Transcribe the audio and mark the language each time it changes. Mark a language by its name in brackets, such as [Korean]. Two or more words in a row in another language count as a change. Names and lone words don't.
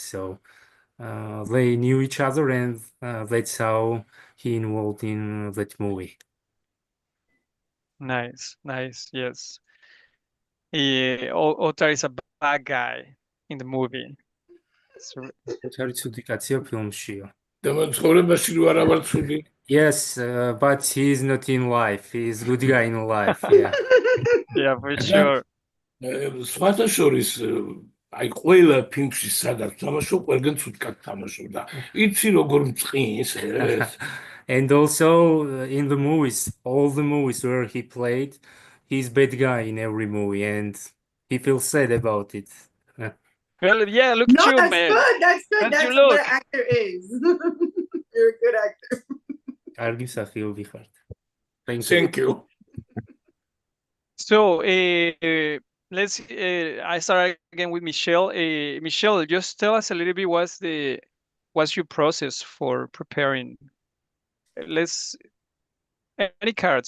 [English] So they knew each other, and that's how he involved in that movie. Nice, nice, yes. Otar is a bad guy in the movie. [Georgian] Otar ცუდი კაცია ფილმშია. და ცხოვრებაში რო არა ვარ ცუდი. [English] Yes, but he's not in life. He's good guy in life. Yeah. Yeah, for sure. [Georgian] სხვათა შორის აი ყველა ფილმში სადაც თამაშობ, ყველგან ცუდკად თამაშობდა. იცი როგორ მწყინს ეს. [English] And also in the movies, all the movies where he played, he's bad guy in every movie, and he feels sad about it. Well, yeah, look No, at you, that's man. good. That's good. Don't you That's look? what an actor is. You're a good actor. [Georgian] კარგი მსახიობი ხართ. [English] Thank you. So, let's. I start again with Michelle. Michelle, just tell us a little bit what's your process for preparing. Any character.